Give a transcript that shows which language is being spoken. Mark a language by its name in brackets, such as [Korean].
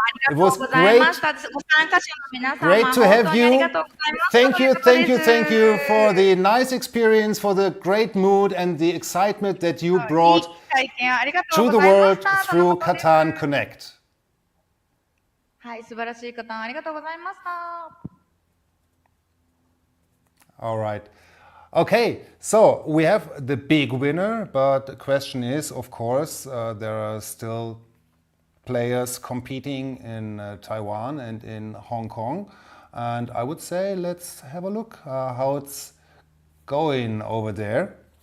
[English] It was great to have you. Thank you, thank you, thank you for the nice experience, for the great mood and the excitement that you brought to the world through Catan Connect. [Japanese] はい、素晴らしいカタンありがとうございました。 [English] All right. Okay, so we have the big winner, but the question is, of course, there are still players competing in Taiwan and in Hong Kong. And I would say let's have a look how it's going over there.